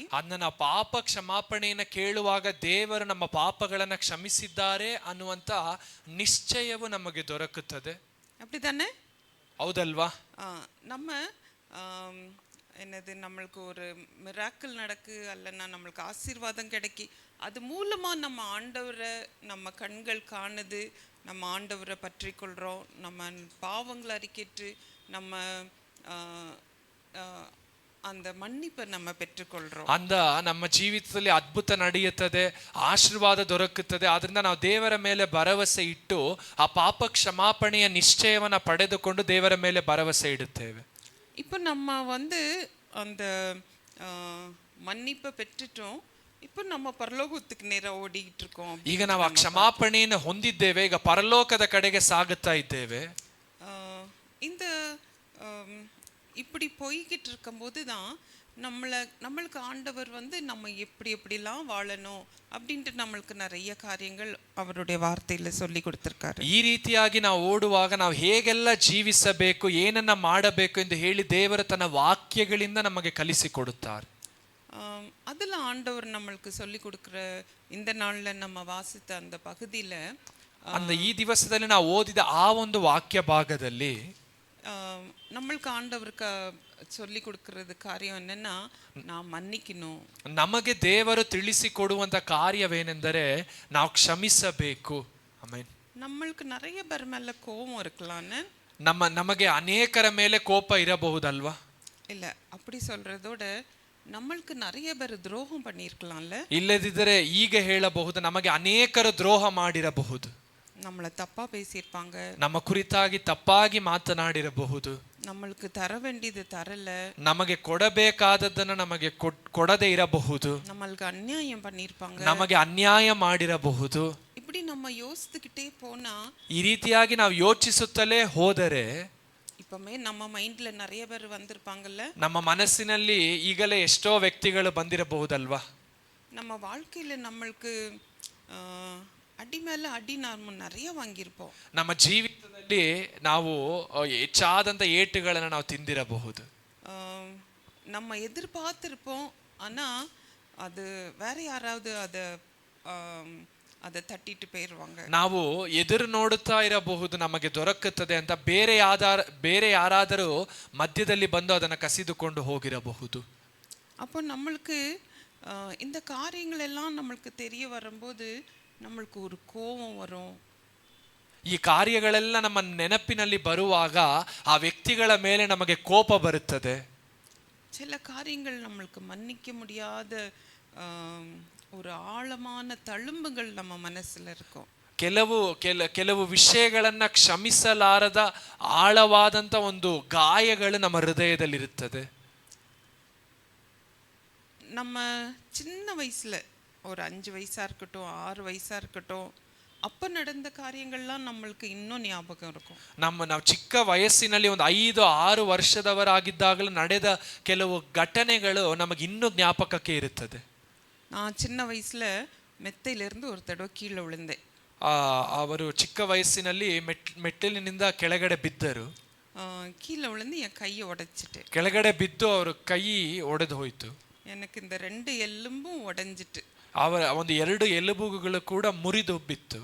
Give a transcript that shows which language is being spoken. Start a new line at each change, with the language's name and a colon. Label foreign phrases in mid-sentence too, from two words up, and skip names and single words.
Kannada: ಅದನ್ನ ಪಾಪ ಕ್ಷಮಾಪಣೆಯನ್ನ ಕೇಳುವಾಗ ದೇವರು ನಮ್ಮ ಪಾಪಗಳನ್ನ ಕ್ಷಮಿಸಿದ್ದಾರೆ ಅನ್ನುವಂತ ನಿಶ್ಚಯವು ನಮಗೆ ದೊರಕುತ್ತದೆ.
Tamil: அப்படிதானே?
Kannada: ಹೌದಲ್ವಾ?
Tamil: நம்ம என்னது நம்மளுக்கு ஒரு மிராக்கிள் நடக்கு அல்லனா நம்மளுக்கு ஆசீர்வாதம் கிடைக்கி அது மூலமா நம்ம ஆண்டவரை நம்ம கண்கள் காணுது, நம்ம ஆண்டவரை பற்றி கொள்கிறோம், நம்ம பாவங்களை அறிக்கிட்டு நம்ம அந்த மன்னிப்பை நம்ம பெற்றுக்கொள்கிறோம்.
Kannada: ಅಂದ ನಮ್ಮ ಜೀವಿತದಲ್ಲಿ ಅದ್ಭುತ ನಡೆಯುತ್ತದೆ, ಆಶೀರ್ವಾದ ದೊರಕುತ್ತದೆ. ಆದ್ರಿಂದ ನಾವು ದೇವರ ಮೇಲೆ ಭರವಸೆ ಇಟ್ಟು ಆ ಪಾಪ ಕ್ಷಮಾಪಣೆಯ ನಿಶ್ಚಯವನ್ನ ಪಡೆದುಕೊಂಡು ದೇವರ ಮೇಲೆ ಭರವಸೆ ಇಡುತ್ತೇವೆ.
Tamil: இப்போ நம்ம அந்த மன்னிப்பை பெற்றுட்டோம், இப்போ நம்ம
Kannada: ಪರಲೋಕಕ್ಕೆ ನೇರ ಓಡಿட்டு
Tamil: இருக்கோம்.
Kannada: ಈಗ ನಾವು ಆ ಕ್ಷಮಾಪಣೆಯನ್ನು ಹೊಂದಿದ್ದೇವೆ, ಈಗ ಪರಲೋಕದ ಕಡೆಗೆ ಸಾಗುತ್ತಾ ಇದ್ದೇವೆ.
Tamil: இந்த இப்படி போய்கிட்டு இருக்கும்போது தான் நம்மளுக்கு ஆண்டவர் நம்ம எப்படி எப்படிலாம் வாழணும் அப்படின்ட்டு நம்மளுக்கு நிறைய காரியங்கள் அவருடைய வார்த்தையில சொல்லி கொடுத்திருக்காரு.
Kannada: ಈ ರೀತಿಯಾಗಿ ನಾವು ಓಡುವಾಗ ನಾವು ಹೇಗೆಲ್ಲ ಜೀವಿಸಬೇಕು, ಏನನ್ನ ಮಾಡಬೇಕು ಎಂದು ಹೇಳಿ ದೇವರು ತನ್ನ ವಾಕ್ಯಗಳಿಂದ ನಮಗೆ ಕಲಿಸಿಕೊಡುತ್ತಾರೆ.
Tamil: அதில் ஆண்டவர் நம்மளுக்கு சொல்லி கொடுக்குற இந்த நாளில் நம்ம வாசித்த அந்த பகுதியில்
Kannada: அந்த ಈ ದಿವಸದಲ್ಲಿ ನಾವು ಓದಿದ ಆ ಒಂದು ವಾಕ್ಯ ಭಾಗದಲ್ಲಿ
Tamil: நம்மளுக்கு ஆண்டவருக்கு சொல்லி கொடுக்கறது காரியம் என்னன்னா
Kannada: ನಾವು ಮನ್ನಿಕணும். ನಮಗೆ ದೇವರು ತಿಳಿಸಿಕೊಡುವಂತ ಕಾರ್ಯವೇನೆಂದರೆ ನಾವು ಕ್ಷಮಿಸಬೇಕು. ಆಮೆನ್.
Tamil: நம்மளுக்கு நிறைய பேர் ಮೇಲೆ கோபம் இருக்கலாம்னு,
Kannada: ನಮಗೆ ಅನೇಕರ ಮೇಲೆ ಕೋಪ ಇರಬಹುದಲ್ವಾ? ಇಲ್ಲ,
Tamil: அப்படி சொல்றதோட நம்மளுக்கு நிறைய பேர் துரோகம் பண்ணியிருக்கலாம்ல.
Kannada: ಇಲ್ಲದಿದ್ದರೆ ಈಗ ಹೇಳಬಹುದು ನಮಗೆ ಅನೇಕರು ದ್ರೋಹ ಮಾಡಿರಬಹುದು,
Tamil: நம்மளை தப்பா பேசியிருப்பாங்க,
Kannada: ನಮ್ಮ ಕುರಿತಾಗಿ ತಪ್ಪಾಗಿ ಮಾತನಾಡಿರಬಹುದು,
Tamil: நம்மளுக்கு தர வேண்டியது தரல,
Kannada: ನಮಗೆ ಕೊಡಬೇಕಾದದ್ದನ್ನು ನಮಗೆ ಕೊಡದೇ ಇರಬಹುದು,
Tamil: நம்மளுக்கு அநியாயம் பண்ணியிருப்பாங்க,
Kannada: ನಮಗೆ ಅನ್ಯಾಯ ಮಾಡಿರಬಹುದು.
Tamil: இப்படி நம்ம யோசித்துக்கிட்டே போனா,
Kannada: ಈ ರೀತಿಯಾಗಿ ನಾವು ಯೋಚಿಸುತ್ತಲೇ ಹೋದರೆ
Tamil: இப்பமே நம்ம மைண்ட்ல நிறைய பேர் வந்திருப்பாங்கல்ல,
Kannada: ನಮ್ಮ ಮನಸ್ಸಿನಲ್ಲಿ ಈಗಲೇ ಎಷ್ಟೋ ವ್ಯಕ್ತಿಗಳು ಬಂದಿರಬಹುದಲ್ವಾ?
Tamil: நம்ம வாழ்க்கையில நம்மளுக்கு
Kannada: ಅಡಿ ಮೇಲೆ ಅಡಿ ನಾವು
Tamil: நிறைய வாங்கியிருப்போம்.
Kannada: ನಮ್ಮ ಜೀವಿತದಲ್ಲಿ ನಾವು ಹೆಚ್ಚಾದಂತ ಏಟುಗಳನ್ನು ನಾವು ತಿಂದಿರಬಹುದು.
Tamil: நம்ம எதிர்பார்த்திருப்போம், ஆனா அது வேற யாராவது அதை ತಟ್ಟಿಟ್ಟು போயிடுவாங்க.
Kannada: ನಾವು ಎದುರು ನೋಡುತ್ತಾ ಇರಬಹುದು ನಮಗೆ ದೊರಕುತ್ತದೆ ಅಂತ, ಬೇರೆ ಯಾರಾದರೂ ಮಧ್ಯದಲ್ಲಿ ಬಂದು ಅದನ್ನು ಕಸಿದುಕೊಂಡು ಹೋಗಿರಬಹುದು.
Tamil: அப்போ நம்மளுக்கு இந்த காரியங்கள் எல்லாம் நம்மளுக்கு தெரிய வரும்போது நம்மளுக்கு ஒரு கோபம் வரும்.
Kannada: ಈ ಕಾರ್ಯಗಳೆಲ್ಲ ನಮ್ಮ ನೆನಪಿನಲ್ಲಿ ಬರುವಾಗ ಆ ವ್ಯಕ್ತಿಗಳ ಮೇಲೆ ನಮಗೆ ಕೋಪ ಬರುತ್ತದೆ.
Tamil: சில காரியங்கள் நம்மளுக்கு மன்னிக்க முடியாத ஒரு ஆழமான தழும்புகள் நம்ம மனசுல இருக்கும்.
Kannada: ಕೆಲವು ವಿಷಯಗಳನ್ನ ಕ್ಷಮಿಸಲಾರದ ಆಳವಾದಂತ ಒಂದು ಗಾಯಗಳು ನಮ್ಮ ಹೃದಯದಲ್ಲಿರುತ್ತದೆ.
Tamil: நம்ம சின்ன வயசுல ஒரு 5 வயசா இருக்கட்டும், 6 வயசா இருக்கட்டும், அப்ப நடந்த காரியங்கள்லாம் நம்மளுக்கு இன்னும் ஞாபகம் இருக்கும்.
Kannada: ನಾವು ಚಿಕ್ಕ ವಯಸ್ಸಿನಲ್ಲಿ ಒಂದು 5-6 ವರ್ಷದವರಾಗಿದ್ದಾಗಲೂ ನಡೆದ ಕೆಲವು ಘಟನೆಗಳು ನಮಗೆ ಇನ್ನೂ ಜ್ಞಾಪಕಕ್ಕೆ ಇರುತ್ತದೆ.
Tamil: நான் சின்ன வயசுல மெத்தையிலிருந்து ஒரு தடவை கீழே விழுந்தேன்.
Kannada: ಅವರು ಚಿಕ್ಕ ವಯಸ್ಸಿನಲ್ಲಿ ಮೆಟ್ಟಿಲಿನಿಂದ ಕೆಳಗಡೆ ಬಿದ್ದರು.
Tamil: கீழே விழுந்து என் கையை உடைச்சிட்டு,
Kannada: ಕೆಳಗಡೆ ಬಿದ್ದು ಅವರ ಕೈ ಒಡೆದು ಹೋಯಿತು.
Tamil: எனக்கு இந்த 2 எலும்பும் உடைஞ்சிட்டு,
Kannada: ಅವರ ಒಂದು 2 ಎಲುಬುಗಳು ಕೂಡ ಮುರಿದು ಬಿತ್ತು.